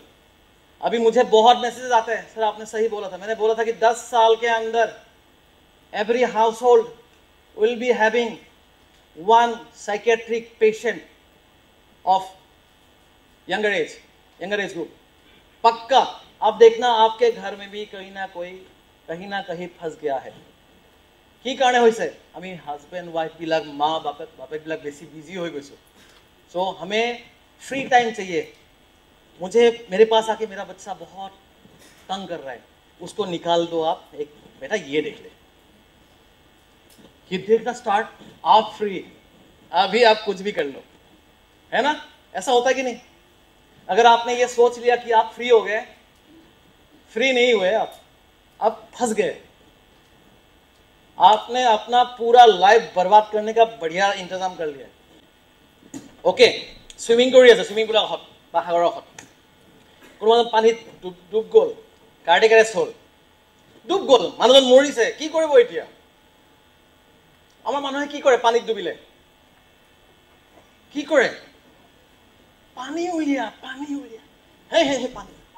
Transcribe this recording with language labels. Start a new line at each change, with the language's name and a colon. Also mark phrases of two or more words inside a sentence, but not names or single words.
Hindi: अभी मुझे बहुत मैसेजेस आते हैं, सर आपने सही बोला था, मैंने बोला था कि 10 साल के अंदर
English: every household will be having 1 psychiatric patient of younger age group,
Hindi: पक्का। अब देखना आपके घर में भी कहीं ना कहीं फंस गया है।
Assamese: কি কাৰণে হৈছে? আমি
English: husband wife
Assamese: বিলাক, মা বাপেक বিলাক বেছি
Hindi: बिजी हो गए। सो हमें
English: free time
Hindi: चाहिए। मुझे मेरे पास आके मेरा बच्चा बहुत तंग कर रहा है, उसको निकाल दो आप, एक बेटा ये देख ले, ये देखना स्टार्ट, आप फ्री, अभी आप कुछ भी कर लो, है ना? ऐसा होता है कि नहीं? अगर आपने ये सोच लिया कि आप फ्री हो गए, फ्री नहीं हुए आप फंस गए। आपने अपना पूरा लाइफ बर्बाद करने का बढ़िया इंतजाम कर लिया।
Assamese: ओके, स्विमिंग कर আছে, स्विमिং পুলৰ কাষত বা সাগৰৰ কাষত কোনোবা পানীত ডুব গ'ল,
English: cardiac arrest
Assamese: হ'ল, ডুব গ'ল, মানুহজন মৰিছে, কি কৰিব এতিয়া? আমাৰ মানুহে কি কৰে পানীত ডুবিলে? কি কৰে? পানী উলিয়া হে পানী।